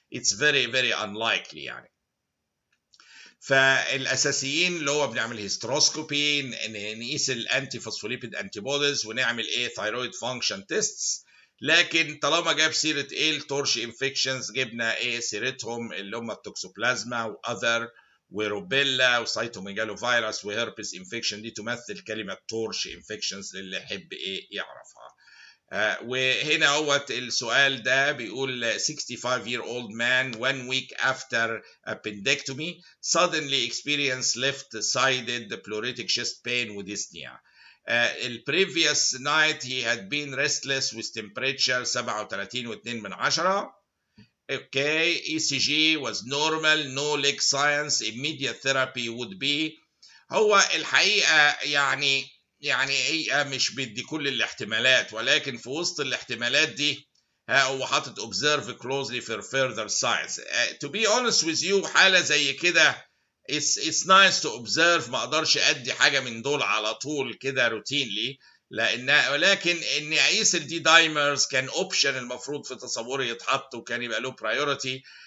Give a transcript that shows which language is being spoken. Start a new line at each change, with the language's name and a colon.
English: it's very very unlikely
Arabic: يعني. فالاساسيين اللي هو بنعمل هيستروسكوبي، نقيس الانتي فوسفوليبيد انتي بوديز، ونعمل ايه ثايرويد فانكشن تيستس. لكن طالما جاب سيره ايه التورش انفكشنز، جبنا ايه سيرتهم اللي هم التوكسوبلازما واذر وروبيلا وسايتوميجالو فيروس وهيربس انفكشن، دي تمثل كلمه تورش انفكشنز للي يحب ايه يعرفها. وهنا هو السؤال ده بيقول
English: 65-year-old man 1 week after appendectomy suddenly experienced left-sided pleuritic chest pain with dyspnea. The previous night he had been restless with temperature 37.2. Okay, ECG was normal, no leg science, immediate therapy would be.
Arabic: هو الحقيقة يعني هي مش بدي كل الاحتمالات، ولكن في وسط الاحتمالات دي هو حاطط
English: observe closely for further signs. To be honest with you،
Arabic: حالة زي كده
English: it's nice to observe،
Arabic: ما اقدرش ادي حاجة من دول على طول كده روتينلي، ولكن ان اقيس الدي دايمرز كان اوبشن المفروض في تصوري يتحط وكان يبقى له برايورتي.